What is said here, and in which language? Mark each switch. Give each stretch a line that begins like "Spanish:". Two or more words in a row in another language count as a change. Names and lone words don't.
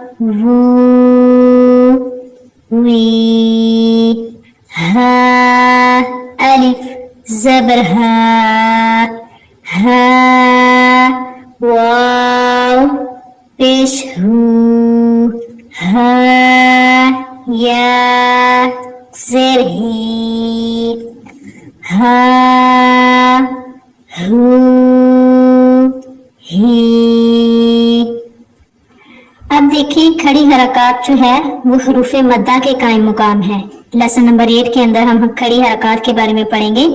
Urdu: وو وی، ها الف زبر ها، ها واو پیش ہو، ها یا زیر ہی، ہا ہو ہی۔ اب دیکھیں کھڑی حرکات جو ہے وہ حروف مدہ کے قائم مقام ہے۔
English: lesson number
Urdu: 8 کے اندر ہم کھڑی حرکات کے بارے میں پڑھیں گے۔